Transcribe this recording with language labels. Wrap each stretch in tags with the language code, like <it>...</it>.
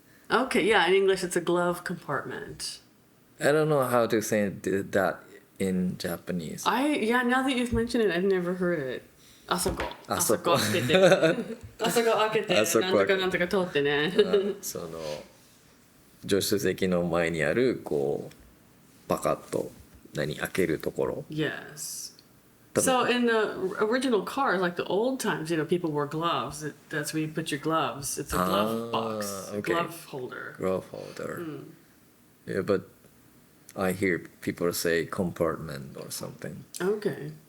<en>Okay, yeah, in English it's a glove compartment. I don't know how to say that in Japanese. Yeah, now that you've mentioned it, I've never heard it.</en> <ja>あそこ開けてあそこ開けてなんとかなんとか通ってねその助手席の前にあるこうパカッと開けるところ</ja> <en>Yes. So in the original cars, like the old times, people wore gloves. That's where you put your gloves. It's a glove box, okay. glove holder. Glove holder. Yeah, but I hear people say compartment or something. Okay.</en>